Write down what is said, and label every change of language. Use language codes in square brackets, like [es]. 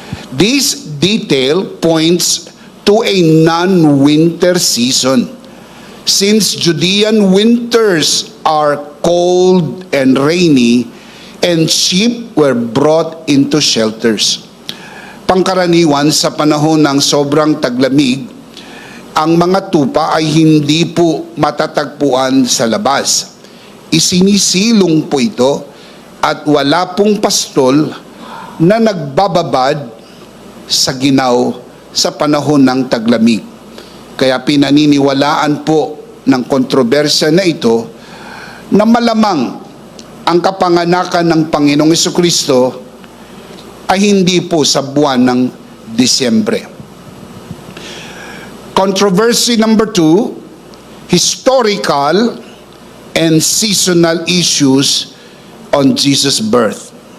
[en] This detail points to a non-winter season, since Judean winters are cold and rainy, and sheep were brought into shelters. [tl] Pangkaraniwan sa panahon ng sobrang taglamig, ang mga tupa ay hindi po matatagpuan sa labas. Isinisilong po ito at wala pong pastol na nagbababad sa ginaw sa panahon ng taglamig. Kaya pinaniniwalaan po ng kontrobersya na ito na malamang ang kapanganakan ng Panginoong Jesucristo ay hindi po sa buwan ng Disyembre. [en] Controversy number 2, historical and seasonal issues on Jesus' birth.